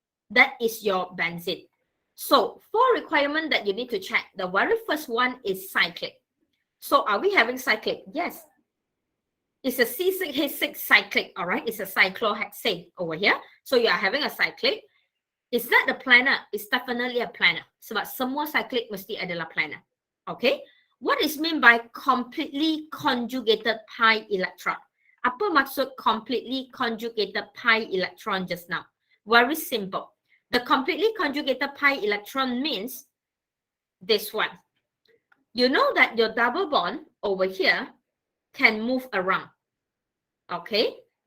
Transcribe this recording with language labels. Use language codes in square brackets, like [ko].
[en] That is your benzene. So 4 requirements that you need to check. The very first one is cyclic. So are we having cyclic? Yes. It's a C6H6 cyclic, all right? It's a cyclohexane over here. So you are having a cyclic. Is that the planar? It's definitely a planar. [ms] Sebab semua cyclic mesti adalah planar. [en] Okay? What is meant by completely conjugated pi electron? [ms] Apa maksud [en] completely conjugated pi electron just now? Very simple. The completely conjugated pi electron means this one. You know that your double bond over here can move around. Okay?